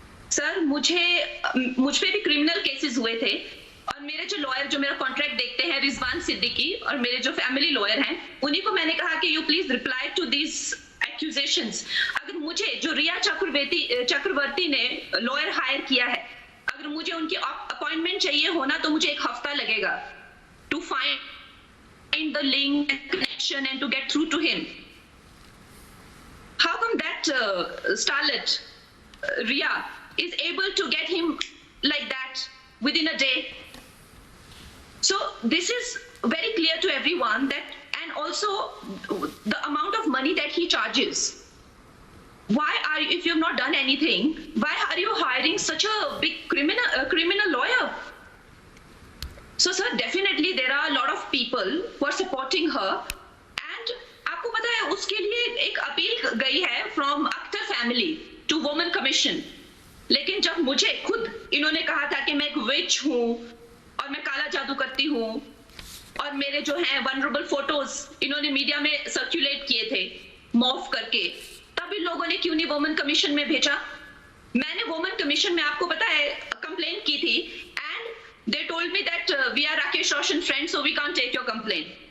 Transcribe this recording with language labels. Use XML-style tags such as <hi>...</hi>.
<hi>Sir मुझ पे भी क्रिमिनल केसेस हुए थे, और मेरे जो लॉयर जो मेरा कॉन्ट्रैक्ट देखते हैं रिजवान सिद्दीकी, और मेरे जो फैमिली लॉयर हैं उन्हीं को मैंने कहा कि</hi> <en>You please reply to this accusations.</en> <hi>अगर मुझे जो रिया चक्रवर्ती ने लॉयर हायर किया है, अगर मुझे उनकी अपॉइंटमेंट चाहिए होना तो मुझे 1 हफ्ता लगेगा</hi> <en>To find the link and connection and to get through to him. How come that starlet Riya is able to get him like that within a day? So this is very clear to everyone that, and also the amount of money that he charges. Why are you, if you have not done anything, why are you hiring such a big criminal lawyer? So sir, definitely there are a lot of people who are supporting her, and</en> <hi>आपको पता है उसके लिए एक appeal गई है</hi> <en>from Akhtar family to Women Commission.</en> <hi>लेकिन जब मुझे खुद इन्होंने कहा था कि मैं एक विच हूं और मैं काला जादू करती हूं, और मेरे जो हैं वनरेबल फोटोज इन्होंने मीडिया में सर्कुलेट किए थे मॉर्फ करके, तब इन लोगों ने क्यों नहीं वुमेन कमीशन में भेजा? मैंने वुमेन कमीशन में आपको पता है कंप्लेंट की थी,</hi> <en>And they told me that we are Rakesh Roshan friends so we can't take your complaint.</en>